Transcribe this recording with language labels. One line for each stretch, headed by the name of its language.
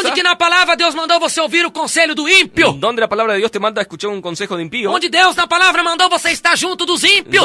Portuguese: Onde que na palavra Deus mandou você ouvir o conselho do ímpio?
Spanish: ¿Dónde la palabra de Dios te manda a escuchar un consejo de impío?
Portuguese: Onde Deus na palavra mandou você estar junto dos ímpios?